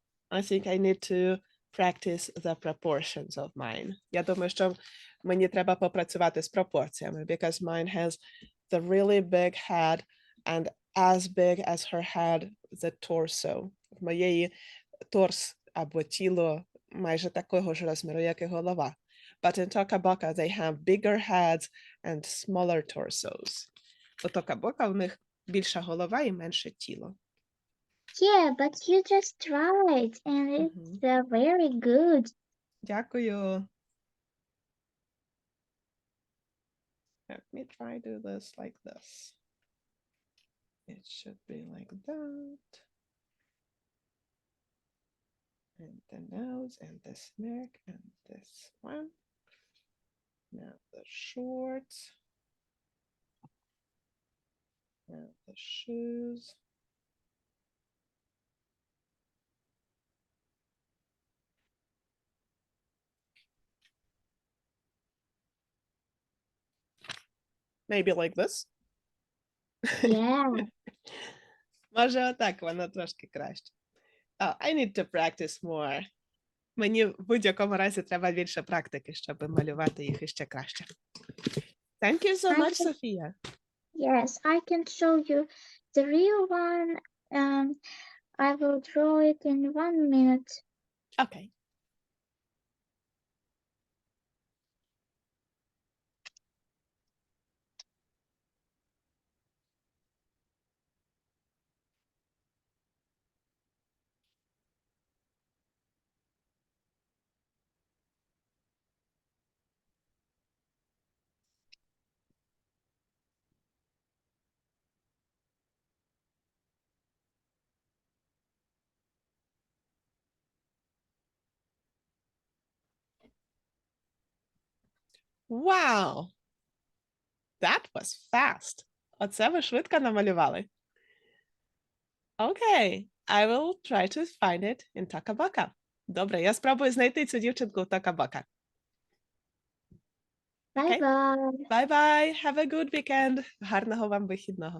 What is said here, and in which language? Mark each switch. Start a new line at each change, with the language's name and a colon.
English: I think I need to practice the proportions of mine.
Ukrainian: Я думаю, що мені треба попрацювати з пропорціями,
English: because mine has the really big head and as big as her head, the torso.
Ukrainian: В моєї торс або тіло майже такого ж розміру, як і голова.
English: But in Tokaboka, they have bigger heads and smaller torsos.
Ukrainian: У Tokaboka у них більша голова і менше тіло.
English: Yeah, but you just tried, and it's very good.
Ukrainian: Дякую.
English: Let me try to do this like this. It should be like that. And the nose and the neck and this one. Now the shorts. Now the shoes. Maybe like this. Yeah.
Ukrainian: Може, отак воно трошки краще.
English: Oh, I need to practice more.
Ukrainian: Мені в будь-якому разі треба більше практики, щоб малювати їх іще краще.
English: Thank you so I much, can- Sophia. Yes, I can show you the real one. I will draw it in 1 minute. Okay. Wow! That was fast.
Ukrainian: Оце ви швидко намалювали.
English: Okay, I will try to find it in Tokaboka.
Ukrainian: Добре, я спробую знайти цю дівчинку в Tokaboka.
English: Okay. Bye-bye. Bye-bye, have a good weekend.
Ukrainian: Гарного вам вихідного.